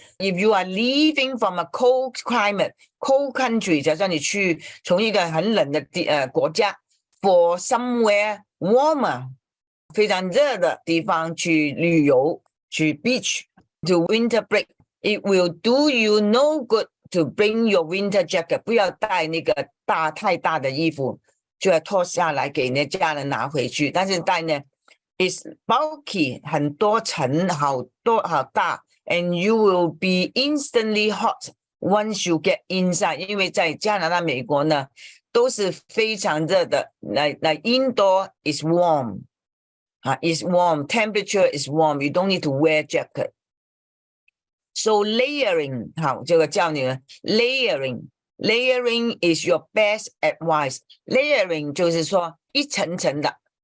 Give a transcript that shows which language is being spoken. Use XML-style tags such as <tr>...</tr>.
<en>If you are leaving from a cold climate, cold country,</en> <zh>假如说你去从一个很冷的国家</zh> <en>for somewhere warmer，</en> <zh>非常热的地方去旅游，去</zh> <en>beach， to winter break， it will do you no good to bring your winter jacket。</en> <zh>不要带那个太大的衣服，就要脱下来给你的家人拿回去。但是带呢</zh> <en>is bulky，</en> <zh>很多层，好大</zh> <en>，and you will be instantly hot once you get inside。</en> <zh>因为在加拿大、美国呢。都是非常热的。</zh> <en>Like indoor is warm, is warm. Temperature is warm. You don't need to wear jacket. So layering，</en> <zh>好，这个教你了。</zh> <en>Layering is your best advice.</en> <zh>Layering 就是说一层层的。</zh>